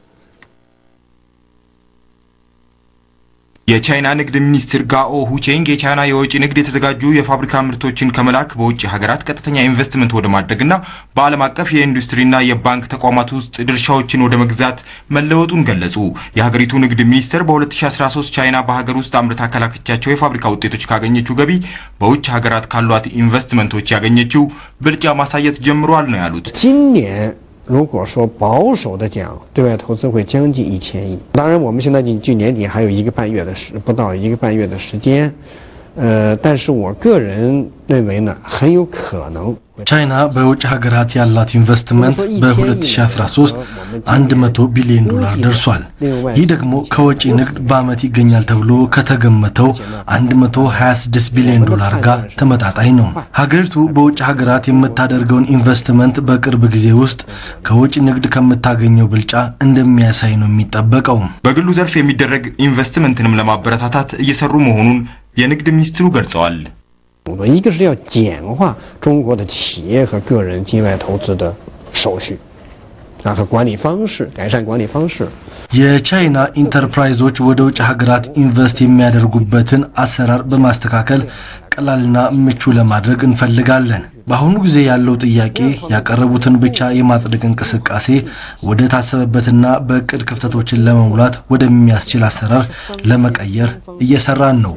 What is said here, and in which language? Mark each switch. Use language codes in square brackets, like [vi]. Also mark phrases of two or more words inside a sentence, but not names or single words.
[am] የቻይና ንግድ ሚኒስትር ጋኦ ሁቼንግ የቻይና የውጭ ንግድ የተዘጋጁ የፋብሪካ ምርቶችን ከመላክ በውጭ ሀገራት ቀጥተኛ ኢንቨስትመንት ወደ ማድረግና በዓለም አቀፍ የኢንዱስትሪና የባንክ ተቋማት ውስጥ ድርሻዎችን ወደ መግዛት መለወጡን ገለጹ የሀገሪቱ ንግድ ሚኒስትር በ2013 ቻይና በሀገር ውስጥ አምርታ ካላከቻቸው የፋብሪካ ውጤቶች ካገኘችው ገቢ በውጭ ሀገራት ካሏት ኢንቨስትመንቶች ያገኘችው ብልጫ ማሳየት ጀምሯል ነው ያሉት [zh] 如果说保守的讲对外投资会将近1000亿当然我们现在距年底还有不到一个半月的时间但是我个人认为呢很有可能 [am] ቻይና በውጭ ሀገራት ያላት ኢንቨስትመንት በ2013 100 ቢሊዮን ዶላር ደርሷል ይህ ደግሞ ከውጭ ንግድ በአመት ይገኛል ተብሎ ከተገመተው 126 ቢሊዮን ዶላር ጋር ተመጣጣኝ ነው ሀገሪቱ በውጭ ሀገራት የምታደርገውን ኢንቨስትመንት በቅርብ ጊዜ ውስጥ ከውጭ ንግድ ከምታገኘው ብልጫ እንደሚያሳይ ነው የሚጠበቀው በግሉ ዘርፍ የሚደረግ ኢንቨስትመንትንም ለማበረታታት እየሰሩ መሆኑን የንግድ ሚኒስትሩ ገልጸዋል [zh] 一个是要简化中国的企业和个人境外投资的手续和管理方式改善管理方式 [am] የቻይና ኢንተርፕራይዞች ወደ ውጭ ሀገራት ኢንቨስት የሚያደርጉበትን አሰራር በማስተካከል ቀላልና ምቹ ለማድረግ እንፈልጋለን በአሁኑ ጊዜ ያለው ጥያቄ ያቀረቡትን ብቻ የማጽደቅ እንቅስቃሴ ወደ ታሰበበትና በእቅድ ክፍተቶችን ለመሙላት ወደሚያስችል አሰራር ለመቀየር እየሰራን ነው